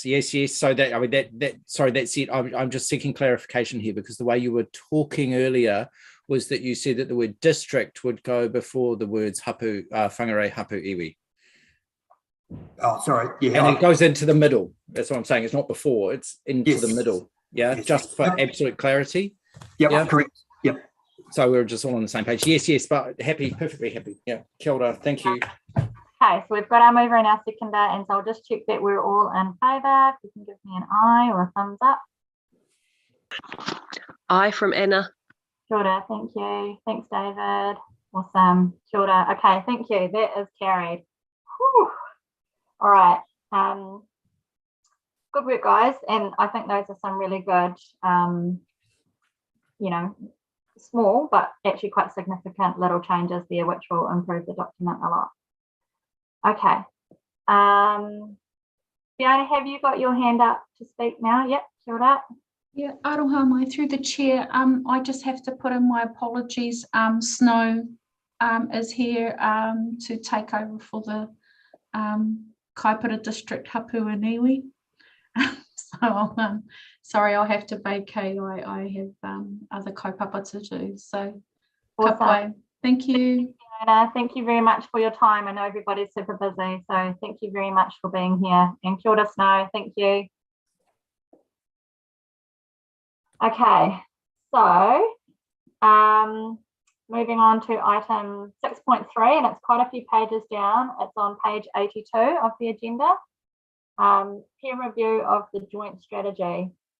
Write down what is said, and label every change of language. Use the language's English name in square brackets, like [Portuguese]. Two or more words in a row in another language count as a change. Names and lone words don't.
[English] So that, I mean, sorry, that's it. I'm just seeking clarification here, because the way you were talking earlier was that you said that the word district would go before the words Whangarei Hapu Iwi. Oh, sorry. Yeah. And it goes into the middle. That's what I'm saying. It's not before, it's into Yes. the middle. Yeah, Yes. just for Yep. absolute clarity. Yep, Yeah. correct. Yep. So we're just all on the same page. Yes, but happy, perfectly happy. Yeah, [Māori] kia ora, [English] thank you. Okay, so we've got our mover and our seconder, and so I'll just check that we're all in favour. If you can give me an eye or a thumbs up. Aye from Anna. [Māori] Kia ora, [English] thank you. Thanks, David. Awesome. [Māori] Kia ora. [English] Okay, thank you. That is carried. Whew. All right. Good work, guys. And I think those are some really good, small but actually quite significant little changes there, which will improve the document a lot. Okay. Fiona, have you got your hand up to speak now? Yep, [Māori] kia ora. yeah, aroha mai, [English] through the chair. I just have to put in my apologies. Snow is here to take over for the Kaipara District Hapu and Iwi. So sorry, I'll have to vacate. I have other kaupapa to do. So Awesome. Thank you. Fiona, thank you very much for your time. I know everybody's super busy, so thank you very much for being here. [Māori] And kia ora, [English] Snow, thank you. Okay, so moving on to item 6.3, and it's quite a few pages down. It's on page 82 of the agenda. Peer review of the joint strategy.